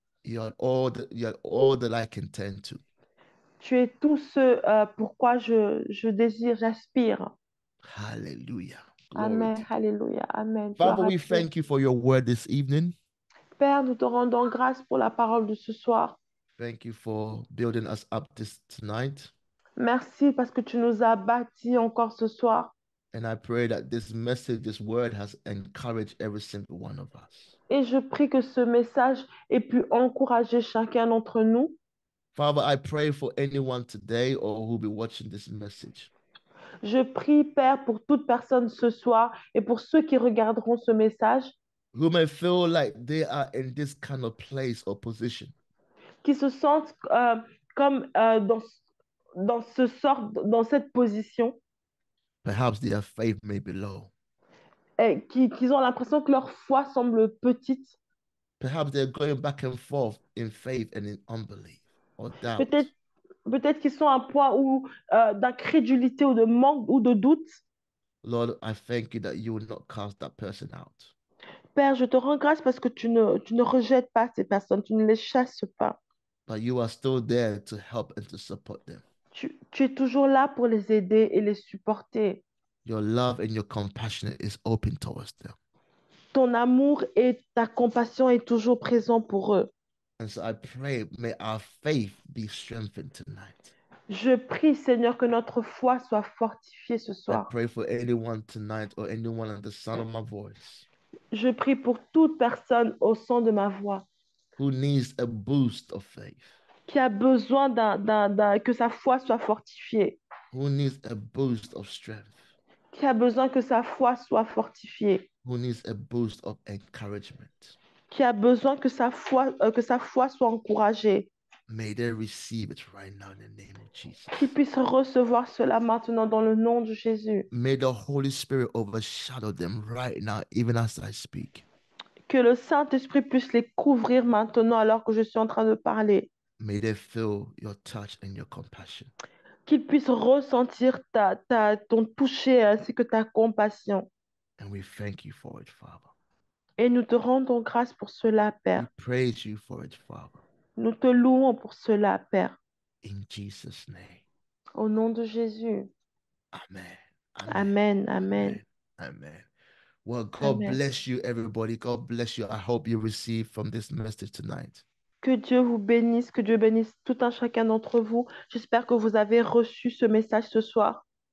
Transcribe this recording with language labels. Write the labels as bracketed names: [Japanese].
[English] You are all that I can turn to. [French] Tu es tout ce pourquoi je désire, j'aspire. [English] Hallelujah. Glory Amen. to God. [French] Alléluia. Amen. [English] Father, [French] Gloire à [English] we [French] Dieu. [English] thank you for your word this evening. [French] Père, nous te rendons grâce pour la parole de ce soir. [English] Thank you for building us up tonight. [French] Merci parce que tu nous as bâtis encore ce soir. [English] And I pray that this message, this word has encouraged every single one of us. [French] Et je prie que ce message ait pu encourager chacun d'entre nous. [English] Father, I pray for anyone today or who will be watching this message. [French] Je prie, Père, pour toute personne ce soir et pour ceux qui regarderont ce message, [English] Who may feel like they are in this kind of place or position. [French] qui se sentent comme dans cette position, [English] Perhaps their faith may be low. [French] et qu'ils ont l'impression que leur foi semble petite. [English] Perhaps they're going back and forth in faith and in unbelief or doubt. [French] Peut-être, peut-être qu'ils sont à un point où, d'incrédulité ou de manque ou de doute. [English] Lord, I thank you that you will not cast that person out. [French] Père, je te rends grâce parce que tu ne rejettes pas ces personnes, tu ne les chasses pas. [English] But you are still there to help and to support them. [French] Tu es toujours là pour les aider et les supporter. [English] Your love and your compassion is open towards them. [French] Ton amour et ta compassion est toujours présent pour eux. [English] And so I pray, may our faith be strengthened tonight. [French] Je prie, Seigneur, que notre foi soit fortifiée ce [English] I [French] soir. [English] pray for anyone tonight or anyone at the sound of my voice [French] Je prie pour toute personne au son de ma voix [English] who needs a boost of faith, [French] qui a besoin que sa foi soit fortifiée, [English] who needs a boost of strength, [French] qui a besoin que sa foi soit fortifiée, [English] who needs a boost of encouragement. [French] qui a besoin que sa foi soit encouragée, [English] May they receive it right now in the name of Jesus. [French] qu'il puisse recevoir cela maintenant dans le nom de Jésus. [English] May the Holy Spirit overshadow them right now, even as I speak. [French] Que le Saint-Esprit puisse les couvrir maintenant alors que je suis en train de parler. [English] May they feel your touch and your compassion. [French] Qu'ils puissent ressentir ton toucher ainsi que ta compassion. [English] And we thank you for it, Father. [French] Et nous te rendons grâce pour cela, [English] We [French] Père. [English] praise you for it, Father. [French] Nous te louons pour cela, Père. [English] In Jesus' name. [French] Au nom de Jésus. [English] Amen. [French] Amen, amen, [English] Amen. Well, God [French] amen. [English] bless you, everybody. God bless you. I hope you receive from this message tonight. [French] Que Dieu vous bénisse, que Dieu bénisse tout un chacun d'entre vous. J'espère que vous avez reçu ce message ce soir.